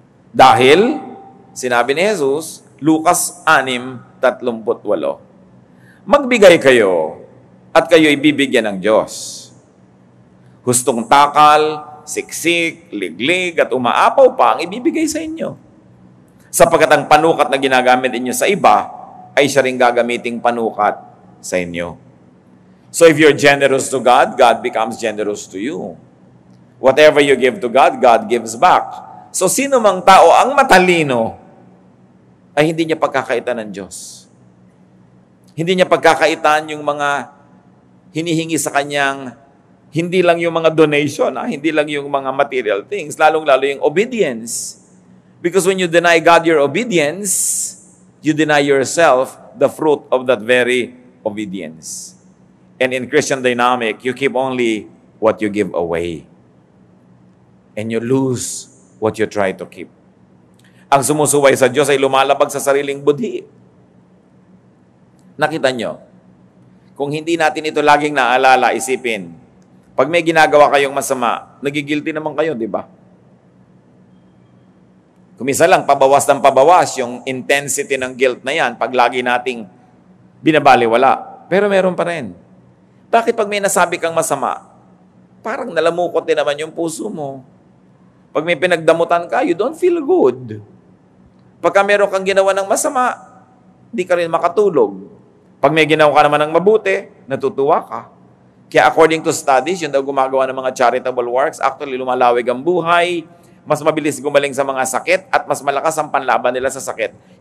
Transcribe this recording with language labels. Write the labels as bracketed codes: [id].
[tl] Dahil, sinabi ni Jesus, Lucas 6:38, "Magbigay kayo at kayo'y bibigyan ng Diyos. Hustong takal, siksik, liglig at umaapaw pa ang ibibigay sa inyo. Sapagkat ang panukat na ginagamit inyo sa iba ay siya rin gagamiting panukat sa inyo." [en] So if you're generous to God, God becomes generous to you. Whatever you give to God, God gives back. [tl] So sino mang tao ang matalino ay hindi niya pagkakaitan ng Diyos. Hindi niya pagkakaitan yung mga hinihingi sa kanyang, hindi lang yung mga donation, hindi lang yung mga material things, lalong-lalo yung obedience. [en] Because when you deny God your obedience, you deny yourself the fruit of that very obedience. And in Christian dynamic, you keep only what you give away. And you lose what you try to keep. [tl] Ang sumusuway sa Diyos ay lumalabag sa sariling budhi. Nakita nyo? Kung hindi natin ito laging naalala, isipin, pag may ginagawa kayong masama, nagigilty naman kayo, di ba? Kumisa lang, pabawas ng pabawas yung intensity ng guilt na yan pag lagi nating binabaliwala. Pero meron pa rin. Bakit pag may nasabi kang masama, parang nalamukot din naman yung puso mo. Pag may pinagdamutan ka, [en] you don't feel good. [tl] Pagka meron kang ginawa ng masama, di ka rin makatulog. Pag may ginawa ka naman ng mabuti, natutuwa ka. Kaya [en] according to studies, [tl] yung daw gumagawa ng mga charitable works, actually lumalawig ang buhay, mas mabilis gumaling sa mga sakit, at mas malakas ang panlaban nila sa sakit.